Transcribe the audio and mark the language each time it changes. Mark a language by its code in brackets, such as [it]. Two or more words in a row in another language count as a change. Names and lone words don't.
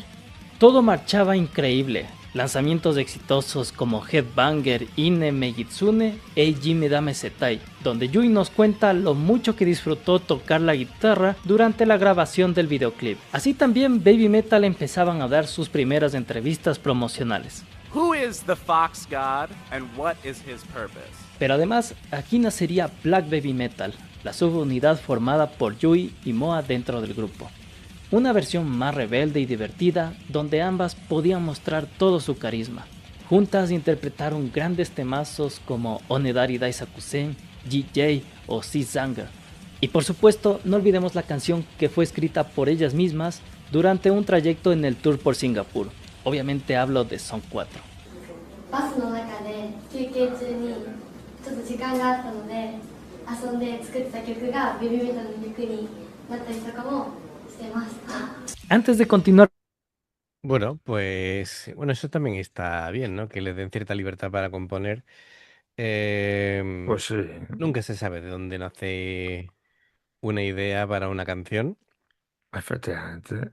[es] Todo marchaba increíble. Lanzamientos exitosos como Headbanger, Ine Megitsune e Eiji Dame Setai, donde Yui nos cuenta lo mucho que disfrutó tocar la guitarra durante la grabación del videoclip. Así también Baby Metal empezaban a dar sus primeras entrevistas promocionales. [en] Who is the Fox God and what is his purpose? [es] Pero además, aquí nacería Black Baby Metal, la subunidad formada por Yui y Moa dentro del grupo. Una versión más rebelde y divertida, donde ambas podían mostrar todo su carisma. Juntas interpretaron grandes temazos como Onedari Daisakusen, GJ o Sea Zanger. Y por supuesto, no olvidemos la canción que fue escrita por ellas mismas durante un trayecto en el tour por Singapur. Obviamente hablo de Son 4. [ja] バスの中で休憩中にちょっと時間があったので遊んで作った曲がベビーメタルの曲になったりとかもしてました。 [es] Antes de continuar, Bueno, pues bueno, eso también está bien, ¿no? Que le den cierta libertad para componer. Pues sí. Nunca se sabe de dónde nace una idea para una canción. Efectivamente.